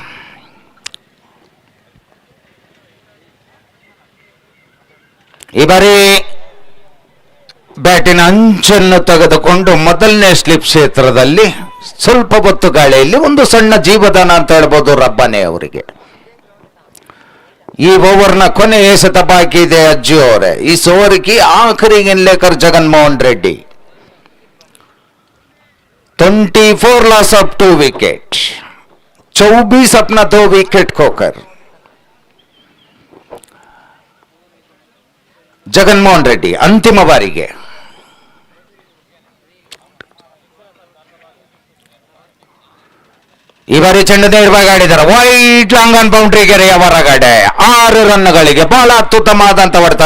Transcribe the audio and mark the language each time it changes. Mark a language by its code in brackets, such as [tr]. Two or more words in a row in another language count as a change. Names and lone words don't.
[kn] ಈ ಬಾರಿ ಬ್ಯಾಟಿನ ಅಂಚನ್ನು ತೆಗೆದುಕೊಂಡು ಮೊದಲನೇ ಸ್ಲಿಪ್ ಕ್ಷೇತ್ರದಲ್ಲಿ ಸ್ವಲ್ಪ ಹೊತ್ತು ಗಾಳಿಯಲ್ಲಿ ಒಂದು ಸಣ್ಣ ಜೀವದಾನ ಅಂತ ಹೇಳ್ಬೋದು ರಬ್ಬಾನೆ ಅವರಿಗೆ. ಈ ಓವರ್ನ ಕೊನೆ ಎಸೆತ ಬಾಕಿ ಇದೆ ಅಜ್ಜಿ ಅವರೇ. ಈ ಓವರ್ [hi] की आखिरी गेंद लेकर जगनमोहन रेड्डी 24 [en] loss of [hi] 2 विकेट, 24 अपना 2 विकेट खोकर [kn] ಜಗನ್ಮೋಹನ್ ರೆಡ್ಡಿ ಅಂತಿಮ ಬಾರಿಗೆ ಈ ಬಾರಿ ಚೆಂಡು ನೇರವಾಗಿ ಆಡಿದ್ದಾರೆ. [en] wide long on [kn] ಬೌಂಡ್ರಿಗೆ ಹೊರಗಡೆ 6 ರನ್ಗಳಿಗೆ ಬಹಳ ಅತ್ಯುತ್ತಮವಾದಂತ ಹೊಡೆತ.